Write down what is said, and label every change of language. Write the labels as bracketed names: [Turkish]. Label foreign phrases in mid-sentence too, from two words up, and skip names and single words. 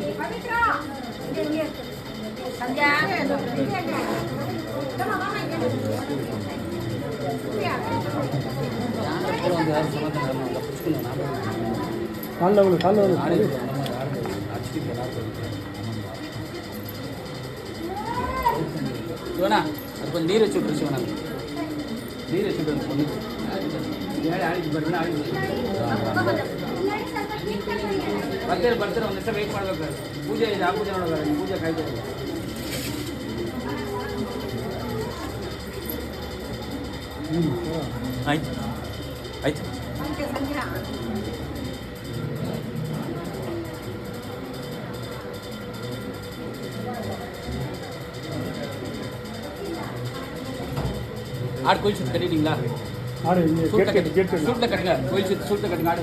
[Tamil] காலைல சிவனா அது கொஞ்சம் நீர் வச்சு விட்டுரு. சிவனா நீர் வச்சு விட்டு பொண்ணு [Kannada] ಬರ್ತಾರೆ ಒಂದು ನಿಮಿಷ ವೇಟ್ ಮಾಡ್ಬೇಕು. ಪೂಜೆ ಇದೆ, ಆ ಪೂಜೆ ನೋಡೋದು, ಪೂಜೆ ಕಾಯ್ತಾ ಇದೆ. ಆಯ್ತು ಆಯ್ತು. [Tamil] ஆடு கோயில் சுற்றி கட்டிட்டீங்களா? ஆடு சூட்டில் கட்டுங்க. கோயில் சுற்றி சூட்டில் கட்டுங்க. ஆடு